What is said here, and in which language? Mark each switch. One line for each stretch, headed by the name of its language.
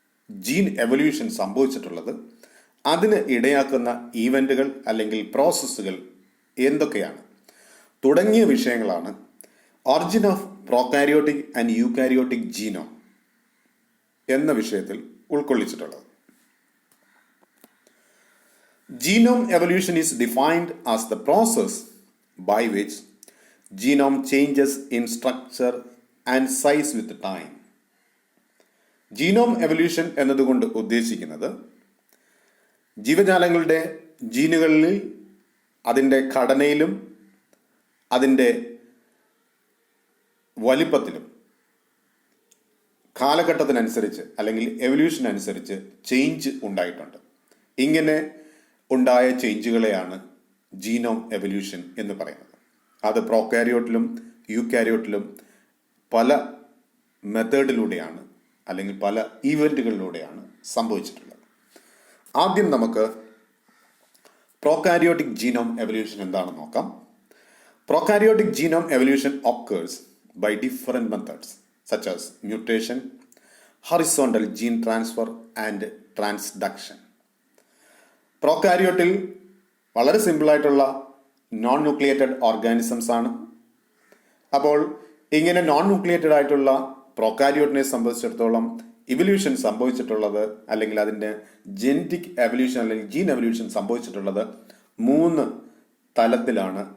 Malayalam: Gene evolution സംഭവിച്ചിട്ടുള്ളത്, അതിന് ഇടയാക്കുന്ന ഈവൻറ്റുകൾ അല്ലെങ്കിൽ പ്രോസസ്സുകൾ എന്തൊക്കെയാണ് തുടങ്ങിയ വിഷയങ്ങളാണ് origin of prokaryotic and eukaryotic genome എന്ന വിഷയത്തിൽ ഉൾക്കൊള്ളിച്ചിട്ടുള്ളത്.
English: Genome evolution is defined as the process by which genome changes in structure and size with time.
Malayalam: Genome evolution എന്നതുകൊണ്ട് ഉദ്ദേശിക്കുന്നത് ജീവജാലങ്ങളുടെ ജീനുകളിൽ അതിൻ്റെ ഘടനയിലും അതിൻ്റെ വലിപ്പത്തിലും കാലഘട്ടത്തിനനുസരിച്ച് അല്ലെങ്കിൽ എവല്യൂഷൻ അനുസരിച്ച് ചേഞ്ച് ഉണ്ടായിട്ടുണ്ട്. ഇങ്ങനെ ഉണ്ടായ ചേഞ്ചുകളെയാണ് ജീനോം എവല്യൂഷൻ എന്ന് പറയുന്നത്. അത് പ്രോകാരിയോട്ടിലും യൂകാരിയോട്ടിലും പല മെത്തേഡിലൂടെയാണ് അല്ലെങ്കിൽ പല ഈവൻറ്റുകളിലൂടെയാണ് സംഭവിച്ചിട്ടുള്ളത്. ആദ്യം നമുക്ക് പ്രോകാരിയോട്ടിക് ജീനോം എവല്യൂഷൻ എന്താണെന്ന് നോക്കാം.
English: Prokaryotic genome evolution occurs by different methods such as mutation, horizontal gene transfer and transduction.
Malayalam: പ്രോകാരിയോട്ടിൽ വളരെ സിമ്പിളായിട്ടുള്ള നോൺ ന്യൂക്ലിയേറ്റഡ് ഓർഗാനിസംസ് ആണ്. അപ്പോൾ ഇങ്ങനെ നോൺ ന്യൂക്ലിയേറ്റഡ് ആയിട്ടുള്ള പ്രോകാരിയോട്ടിനെ സംബന്ധിച്ചിടത്തോളം ഇവല്യൂഷൻ സംഭവിച്ചിട്ടുള്ളത് അല്ലെങ്കിൽ അതിൻ്റെ ജെനറ്റിക് എവല്യൂഷൻ അല്ലെങ്കിൽ ജീൻ എവല്യൂഷൻ സംഭവിച്ചിട്ടുള്ളത് 3 തലത്തിലാണ്.